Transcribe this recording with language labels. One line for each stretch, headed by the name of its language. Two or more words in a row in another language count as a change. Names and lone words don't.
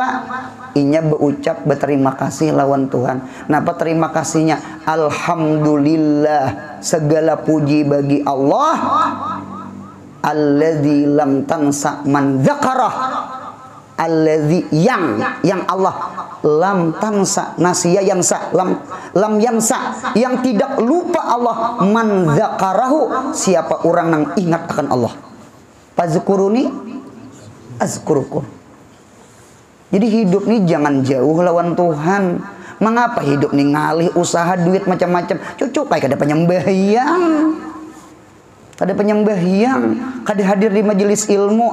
Banjar: Inya berucap berterima kasih lawan Tuhan. Napa terima kasihnya?
Indonesian: Alhamdulillah, segala puji bagi Allah.
Arabic: الذي لم تنس من ذكره. Alladzi
Indonesian: yang Allah
Arabic: لم تنس نسي ينسى لم ينس,
Indonesian: yang tidak lupa Allah,
Arabic: من ذكره,
Indonesian: siapa orang yang ingat akan Allah.
Arabic: فاذكروني أذكركم.
Banjar: Jadi hidup nih jangan jauh lawan Tuhan. Mengapa hidup nih ngalih usaha duit macam-macam? Cucuk kayak kada penyembahyang. Kada penyembahyang, kada hadir di majelis ilmu.